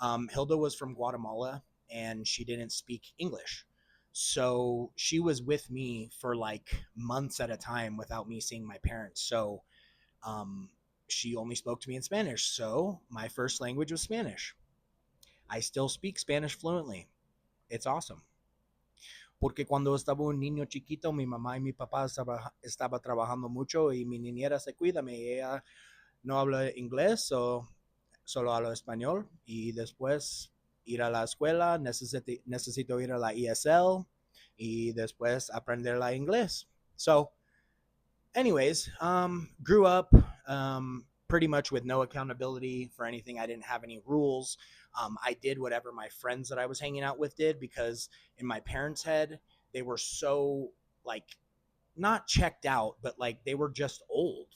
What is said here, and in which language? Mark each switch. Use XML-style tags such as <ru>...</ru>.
<en>Hilda was from Guatemala and she didn't speak English. So she was with me for like months at a time without me seeing my parents. So um, she only spoke to me in Spanish. So my first language was Spanish. I still speak Spanish fluently. It's awesome.</en> <es>Porque cuando estaba un niño chiquito, mi mamá y mi papá estaba trabajando mucho y mi niñera se cuida. Ella no habla inglés, so solo hablo español. Y después ir a la escuela, necesito ir a la ESL y después aprender la inglés.</es> <en>So, anyways, grew up pretty much with no accountability for anything. I didn't have any rules. I did whatever my friends that I was hanging out with did because in my parents' head, they were so like not checked out, but like they were just old.</en>